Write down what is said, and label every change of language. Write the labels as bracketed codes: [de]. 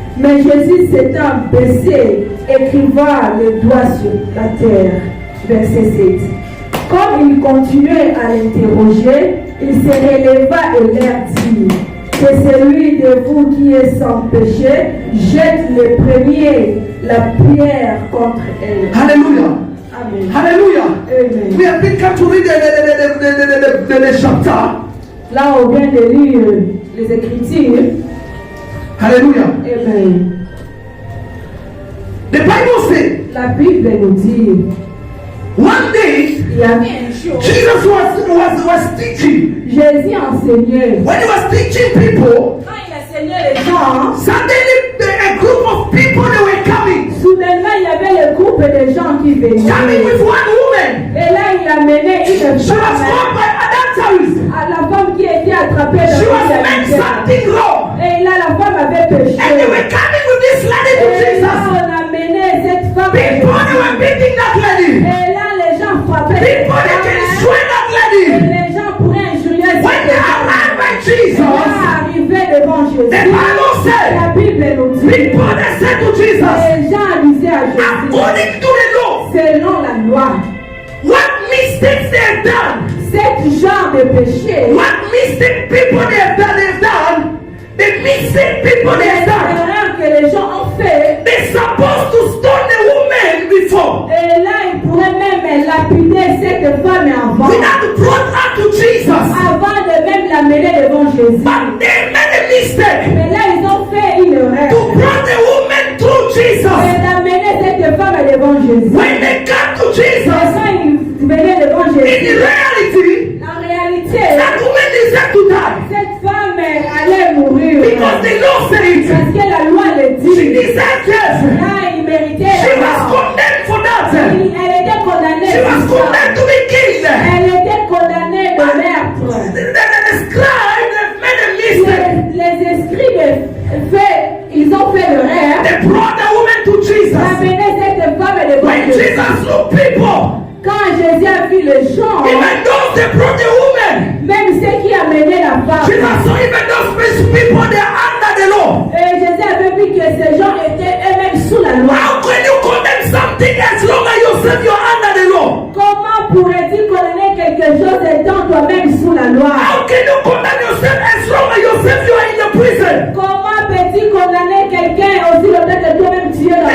[fr] Mais Jésus s'étant baissé, écrivant les doigts sur la terre. Verset 7. Comme il continuait à l'interroger, il se releva et leur dit, que celui de vous qui est sans péché jette le premier la pierre contre elle. Hallelujah. Amen. Hallelujah. Amen. [en] We have been come to read the chapter [fr] Là, on vient de lire les Écritures. Hallelujah. Amen. [en] The Bible says, [fr] La Bible nous dit, [en] one day, [fr] il y avait un jour, [en] Jesus was teaching. [fr] Jésus enseignait. [en] When he was teaching people, [fr] Quand il enseignait les gens, [en] suddenly a group of people they were coming [fr] soudainement, il y avait le groupe de gens qui [en] with [fr] venaient. [en] one woman. [fr] Et là, il amenait une [en] She was [fr] femme, [en] caught by adulteries. [fr] à la femme qui était attrapée [en] She [fr] dans [en] was made [fr] l'adultère. [en] something wrong. [fr] Et là, la femme avait péché. [en] And they were coming with this lady to [fr] Et là, [en] Jesus. [fr] on amenait cette femme. [en] People they were beating that lady. [fr] Et là, les gens frappaient. cette [en] People they can [fr] femme. [en] swear that [fr] Et [en] lady. [fr] les gens pourraient injurier cette [en] When they [fr] femme. [en] arrived by [fr] Et [en] Jesus, [fr] là, arrivé devant Jésus, [en] the Bible [fr] la [en] said, [fr] Bible nous dit, [en] people they said to Jesus, [fr] les gens disaient à Jésus, [en] according to the law, [fr] selon la loi, [en] what mistakes they have done, [fr] cet genre de péché, [en] what mistake people they have done, the mistake people they have done, [fr] l'erreur que les gens ont fait, [en] they're supposed to stone the woman before. [fr] et là, ils pourraient même lapider cette femme avant, [en] We have brought her to Jesus, [fr] avant de même l'amener devant Jésus. [en] but they made a mistake [fr] Mais là, ils ont fait une erreur. [en] to bring the woman through Jesus. [fr] Et d'amener cette femme devant Jésus. [en] When they come to [fr] Et [en] Jesus, [fr] quand ils venaient devant [en] in [fr] Jésus, [en] reality, [fr] en réalité, [en] that woman deserved to die [fr] cette femme allait mourir. [en] because the law says [fr] Parce que la loi le [en] she [fr] dit. [en] deserved death. [fr] Là, il méritait [en] She [fr] la [en] was [fr] mort. [en] condemned for that. [fr] Elle était condamnée. [en] She was [fr] pour ça. [en] condemned to be killed. [fr] Elle était condamnée de meurtre. [en] The scribe made a mistake. [fr] Les escribes, ils ont fait l'erreur. [en] They brought the woman to Jesus. [fr] D'amener cette femme devant [en] When [fr] Jésus. [en] Jesus looked people, [fr] Quand Jésus a vu les gens, [en] even though they brought the woman, [fr] même ceux qui amenaient la femme, [en] Jesus saw even those people they are under the law. [fr] et Jésus avait vu que ces gens étaient eux-mêmes sous la loi. [en] How can you condemn something as long as yourself you're under the law? [fr] Comment pourrais-tu condamner quelque chose étant toi-même sous la loi? [en] How can you condemn yourself as long as yourself you are in the prison? [fr] Comment peux-tu condamner quelqu'un aussi longtemps que toi-même tu es dans la